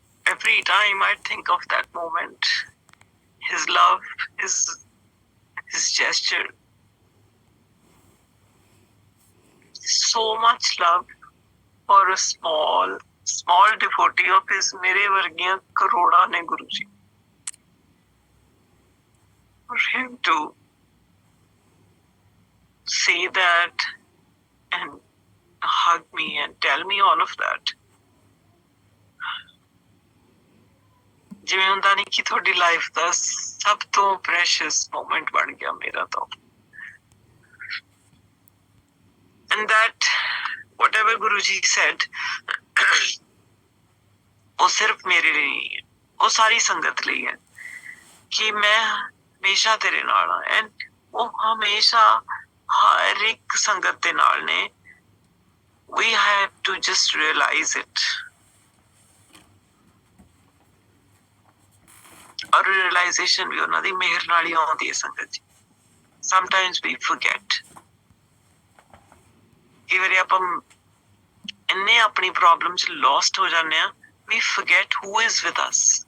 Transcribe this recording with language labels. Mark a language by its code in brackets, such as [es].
[en] Every time I think of that moment, his love, his gesture, so much love for a small devotee of his, [pa] मेरे वर्गियां करोड़ा ने [en] Guruji। For him to say that and hug me and tell me all of that, [pa] ਜਿਵੇਂ ਹੁੰਦਾ ਨਹੀਂ ਕਿ ਤੁਹਾਡੀ life ਦਾ ਸਭ ਤੋਂ precious moment ਬਣ ਗਿਆ ਮੇਰਾ ਤਾਂ। [en] And that whatever Guruji said, [pa] ਉਹ ਸਿਰਫ ਮੇਰੇ ਲਈ ਨਹੀਂ ਹੈ, ਉਹ ਸਾਰੀ ਸੰਗਤ ਲਈ ਹੈ ਕਿ ਮੈਂ ਹਮੇਸ਼ਾ ਤੇਰੇ ਨਾਲ ਹਾਂ। ਐਂਡ ਉਹ ਹਮੇਸ਼ਾ ਹਰ ਇੱਕ ਸੰਗਤ ਦੇ ਨਾਲ ਨੇ। [en] We have to just realize it. [pa] ਔਰ realization ਵੀ ਉਹਨਾਂ ਦੀ ਮਿਹਰ ਨਾਲ ਹੀ ਆਉਂਦੀ ਹੈ ਸੰਗਤ ਜੀ। [en] Sometimes we forget। [pa] ਕਈ ਵਾਰੀ ਆਪਾਂ ਇੰਨੇ ਆਪਣੀ ਪ੍ਰੋਬਲਮ 'ਚ lost ਹੋ ਜਾਂਦੇ ਆ, [en] we forget who is with us।